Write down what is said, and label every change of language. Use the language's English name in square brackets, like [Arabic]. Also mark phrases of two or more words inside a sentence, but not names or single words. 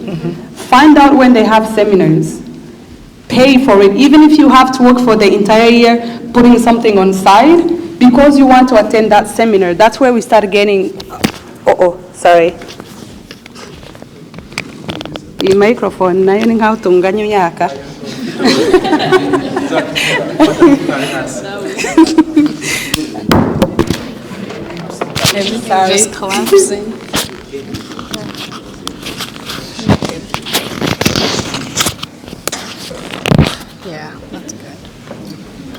[English] Find out when they have seminars. Pay for it, even if you have to work for the entire year, putting something on side, because you want to attend that seminar. That's where we start getting, sorry. The microphone, na yun nga utunganya yaka. Everything just collapsing. Yeah, that's good.